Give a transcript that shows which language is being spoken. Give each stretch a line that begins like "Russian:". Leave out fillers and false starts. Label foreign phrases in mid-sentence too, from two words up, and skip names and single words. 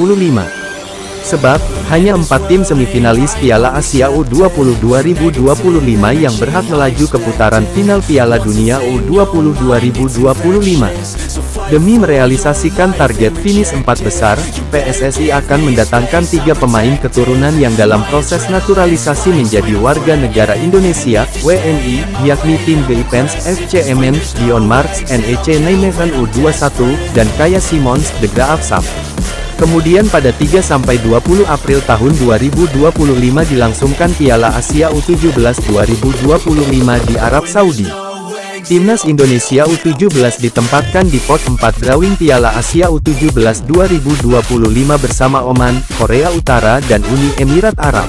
Indonesian: Sebab, hanya 4 tim semifinalis Piala Asia U20 2025 yang berhak melaju ke putaran final Piala Dunia U20 2025. Demi merealisasikan target finish 4 besar, PSSI akan mendatangkan 3 pemain keturunan yang dalam proses naturalisasi menjadi warga negara Indonesia, WNI, yakni Tim Geipens, FC Emmen, Dion Marks, NEC Nijmegen U21, dan Kaya Simons, De Graaf Sam. Kemudian pada 3-20 April tahun 2025 dilangsungkan Piala Asia U17 2025 di Arab Saudi. Timnas Indonesia U17 ditempatkan di pot 4 drawing Piala Asia U17 2025 bersama Oman, Korea Utara dan Uni Emirat Arab.